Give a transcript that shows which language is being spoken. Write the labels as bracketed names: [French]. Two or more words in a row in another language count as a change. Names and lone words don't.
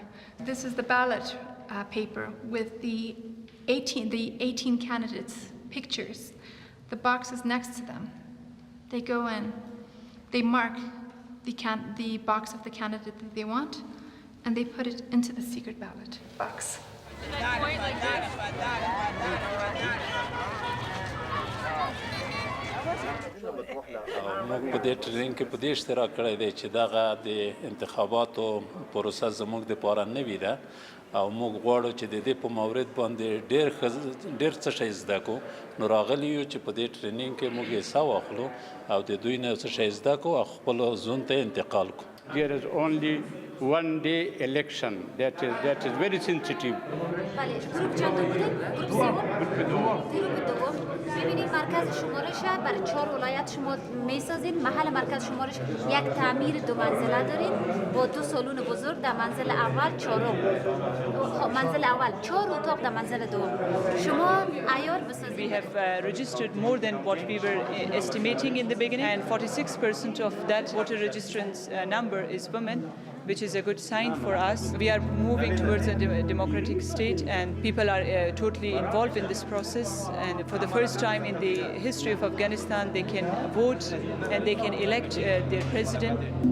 [English] This is the ballot paper with the 18 candidates' pictures, the boxes next to them. They go in, they mark the box of the candidate that they want, and they put it into the secret ballot box. [Pashto] موږ په دې ټریننګ کې په دې اشتراک کړی دی چې دغه د انتخاباتو پروسه زموږ دپاره نوې ده او موږ غواړو چې د دې په مورد باندې ډېر څه شی زده کړو نو راغلي یو چې په دې ټریننګ کې موږ حصه واخلو او د دوی نه څه شی زده کړو او خپلو زون ته انتقال کړو. [English] There is only one day election that is very sensitive. [Persian] ببینید مرکز شمارش برای 4 ولایت شما میسازید. محل مرکز شمارش یک تعمیر 2 منزله دارید با 2 سالن بزرگ در منزل اول 4 منزل اول 4 اتاق در منزل دوم. شما عیار بسازید. [English] We have registered more than what we were estimating in the beginning, and 46% of that voter registrants number is women, which is a good sign for us. We are moving towards a democratic state, and people are totally involved in this process. And for the first time in the history of Afghanistan, they can vote and they can elect their president.